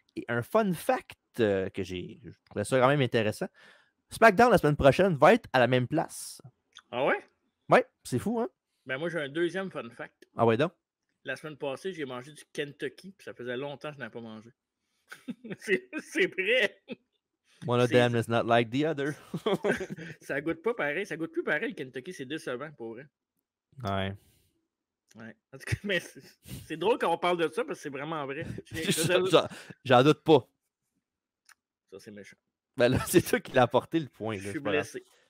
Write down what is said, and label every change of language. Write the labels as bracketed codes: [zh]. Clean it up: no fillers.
[fr] Et un fun fact que je trouvais ça quand même intéressant. SmackDown la semaine prochaine va être à la même place. Ah ouais? Ouais, c'est fou, hein? Ben moi, j'ai un deuxième fun fact. Ah ouais, donc? La semaine passée, j'ai mangé du Kentucky, puis ça faisait longtemps que je n'avais pas mangé. c'est vrai! [en] One of them is not like the other. [fr] Ça goûte pas pareil. Ça goûte plus pareil, le Kentucky. C'est décevant, pour vrai. Ouais. En tout cas, mais c'est drôle quand on parle de ça, parce que c'est vraiment vrai. J'en doute pas. Ça, c'est méchant. Ben là, c'est toi qui l'as apporté le point. Je suis blessé.